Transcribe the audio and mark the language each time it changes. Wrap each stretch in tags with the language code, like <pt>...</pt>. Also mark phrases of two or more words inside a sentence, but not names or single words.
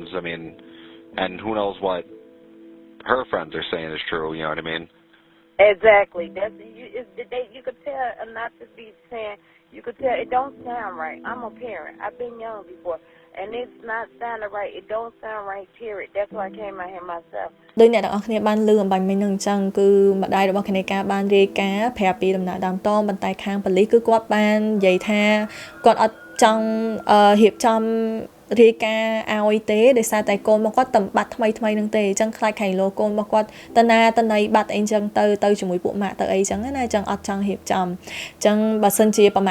<en>I mean, and who knows what her friends are saying is true. You know what I mean? Exactly. You could tell, not to be saying, you could tell it don't sound right. I'm a parent. I've been young before, and it's not sounding right. It don't sound right, period. That's why I came out here myself.</en> <km>ដោយអ្នកទាំងអស់គ្នាបានលឺអំបញ្ញមិញនឹងអញ្ចឹងគឺម្ដាយរបស់គណេការបានរាយការណ៍ប្រាប់ពីដំណើរដើមតងប៉ុន្តែខាងប៉ូលីសគឺគាត់បាននិយាយថាគាត់អត់ចង់រៀបចំរាយការណ៍ឲ្យទេដោយសារតែកូន របស់គាត់តំបាត់ថ្មីនឹងទេអញ្ចឹងខ្លាចខាងលោកកូនរបស់គាត់តណាបាត់អីអញ្ចឹងទៅជាមួយពួកម៉ាក់ទៅអីអញ្ចឹងណាអញ្ចឹងអត់ចង់រៀបចំអញ្ចឹងបើសិនជាប្រហែ</km>